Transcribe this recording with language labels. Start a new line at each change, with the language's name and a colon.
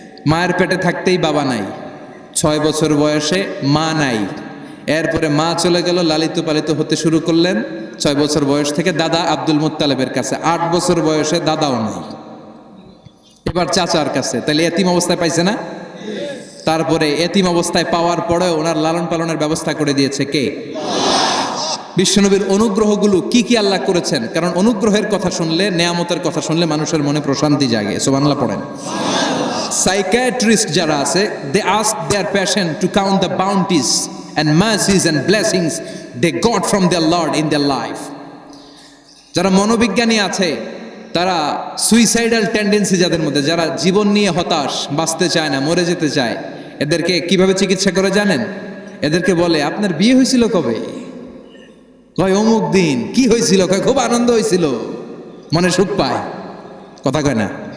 Bangla: মায়ের পেটে থাকতেই বাবা নাই, 6 বছর বয়সে মা নাই, এরপরে মা চলে গেল, লালিত পালিত হতে শুরু করলেন 6 বছর বয়স থেকে দাদা আব্দুল মুত্তালিবের কাছে, 8 বছর বয়সে দাদাও নাই, এবার চাচার কাছে। তাহলে এতিম অবস্থায় পাইছে না? তারপরে এতিম অবস্থায় পাওয়ার পরেও ওনার লালন পালনের ব্যবস্থা করে দিয়েছে কে? বিশ্বনবীর অনুগ্রহগুলো কি কি আল্লাহ করেছেন, কারণ অনুগ্রহের কথা শুনলে, নেয়ামতের কথা শুনলে মানুষের মনে প্রশান্তি জাগে। সুবহানাল্লাহ পড়েন। সাইকিয়াট্রিস্ট যারা আছে,
English: they ask their patient to count the bounties and mercies and blessings they got from their Lord in their life.
Bangla: যারা মনোবিজ্ঞানী আছে, তারা সুইসাইডাল টেন্ডেন্সি যাদের মধ্যে, যারা জীবন নিয়ে হতাশ, বাঁচতে চায় না, মরে যেতে চায়, এদেরকে কিভাবে চিকিৎসা করে জানেন? এদেরকে বলে আপনার বিয়ে হয়েছিল কবে? কয় অমুক দিন। কি হয়েছিল? কয় খুব আনন্দ হয়েছিল, মনে সুখ পায়। কথা কয় না?